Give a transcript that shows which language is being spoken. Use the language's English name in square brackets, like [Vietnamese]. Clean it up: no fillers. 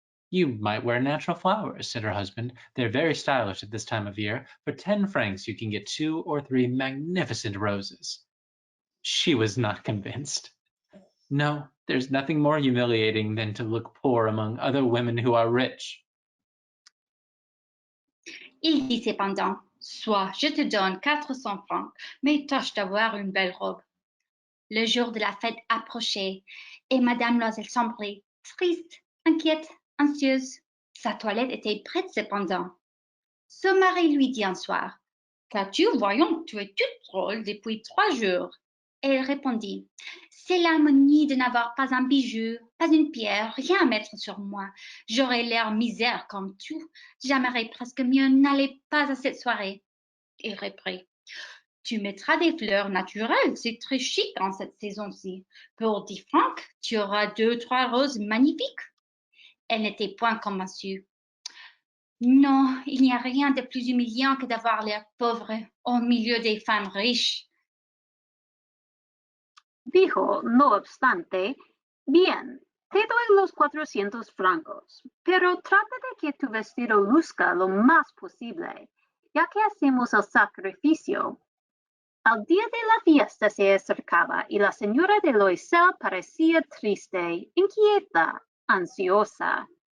[English] "You might wear natural flowers," said her husband. "They're very stylish at this time of year. For 10 francs you can get 2 or 3 magnificent roses." She was not convinced. "No, there's nothing more humiliating than to look poor among other women who are rich." [French] Il dit cependant, soit je te donne 400 francs, mais tâche d'avoir une belle robe. Le jour de la fête approchait et Madame Loisel semblait triste, inquiète, anxieuse. Sa toilette était prête cependant. Son mari lui dit un soir, qu'as-tu, voyons, tu es toute drôle depuis 3 jours. Et elle répondit, c'est l'harmonie de n'avoir pas un bijou, pas une pierre, rien à mettre sur moi. J'aurais l'air misère comme tout. J'aimerais presque mieux n'aller pas à cette soirée. Il reprit, tu mettras des fleurs naturelles, c'est très chic en cette saison-ci. Pour 10 francs, tu auras 2-3 roses magnifiques. Elle n'était point convaincue. Non, il n'y a rien de plus humiliant que d'avoir l'air pauvre au milieu des femmes riches. [Spanish] Dijo, no obstante, bien, te doy los 400 francos, pero trata de que tu vestido luzca lo más posible, ya que hacemos el sacrificio. El día de la fiesta se acercaba y la señora de Loisel parecía triste, inquieta, ansiosa.